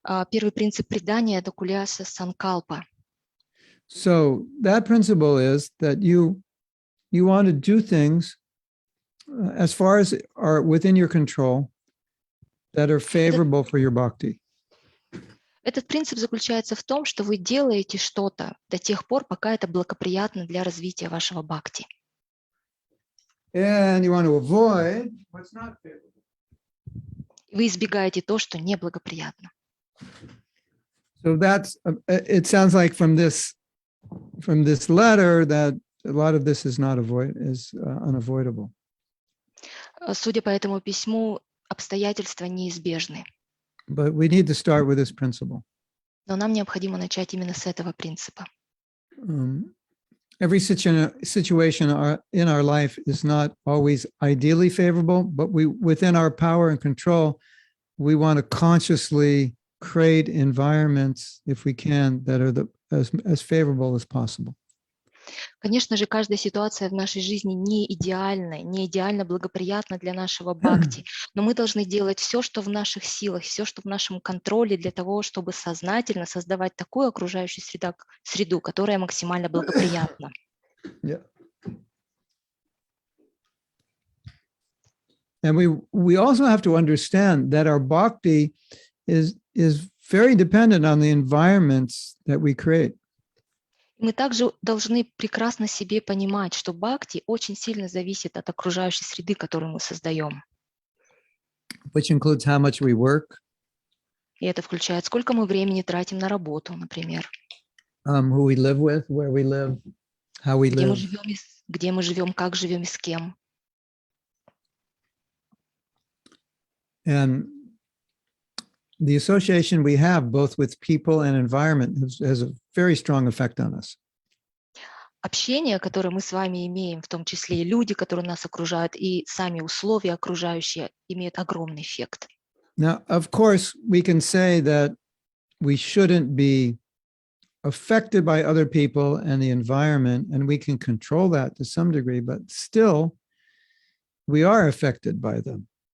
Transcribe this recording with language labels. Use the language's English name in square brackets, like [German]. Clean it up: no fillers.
[Russian] Первый принцип предания – это куляса санкалпа. [English] So, that principle is that you want to do things as far as are within your control that are favorable for your bhakti. [Russian] Этот принцип заключается в том, что вы делаете что-то до тех пор, пока это благоприятно для развития вашего бхакти. [English] And you want to avoid what's not favorable. [Russian] Вы избегаете то, что неблагоприятно. [English] So that's, it sounds like from this letter that a lot of this is unavoidable. [Russian] Судя по этому письму, обстоятельства неизбежны. [English] But we need to start with this principle. [Russian] Но нам необходимо начать именно с этого принципа. [English] Every situation in our life is not always ideally favorable, but within our power and control, we want to consciously create environments, if we can, that are as favorable as possible. [Russian] Конечно же, каждая ситуация в нашей жизни не идеальна, не идеально благоприятна для нашего бхакти, но мы должны делать все, что в наших силах, все, что в нашем контроле для того, чтобы сознательно создавать такую окружающую среду, которая максимально благоприятна. [English] Yeah. And we also have to understand that our bhakti is very dependent on the environments that we create. [Russian] Мы также должны прекрасно себе понимать, что бхакти очень сильно зависит от окружающей среды, которую мы создаем. [English] Which includes how much we work. [Russian] И это включает, сколько мы времени тратим на работу, например. [English] Who we live with, where we live, how we live. [Russian] Где мы живем, как живем и с кем. [English] And the association we have both with people and environment has a very strong effect on us. [Russian] Общение, которое мы с вами имеем, в том числе и люди, которые нас окружают, и сами условия окружающие, имеют огромный эффект. [English] Now, of course, we can say that we shouldn't be affected by other people and the environment, and we can control that to some degree, but still, we are affected by them.